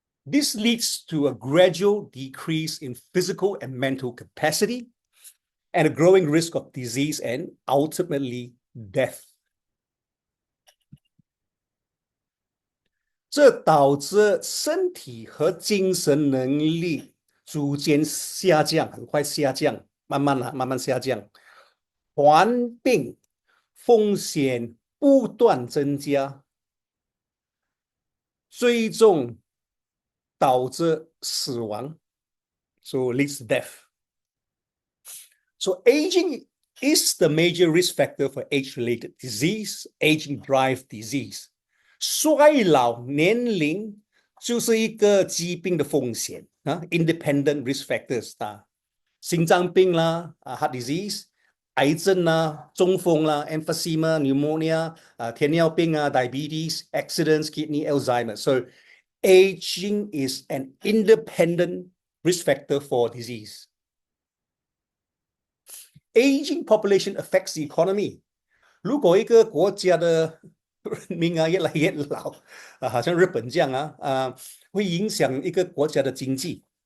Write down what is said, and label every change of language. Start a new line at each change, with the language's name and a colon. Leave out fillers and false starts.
English: This leads to a gradual decrease in physical and mental capacity and a growing risk of disease and ultimately death.
Chinese: 这导致身体和精神能力逐渐下降，很快下降，慢慢下降，患病风险不断增加，最终导致死亡 ，
English: so leads to death. So aging is the major risk factor for age-related disease, aging-drive disease.
Chinese: 衰老年龄就是一个疾病的风险
English: independent risk factors
Chinese: 心脏病啦
English: heart disease
Chinese: 癌症啦中风啦
English: emphysema pneumonia
Chinese: 糖尿病
English: diabetes accidents kidney Alzheimer's. So aging is an independent risk factor for disease. Aging population affects the economy.
Chinese: 如果一个国家的人民越来越老好像日本这样会影响一个国家的经济。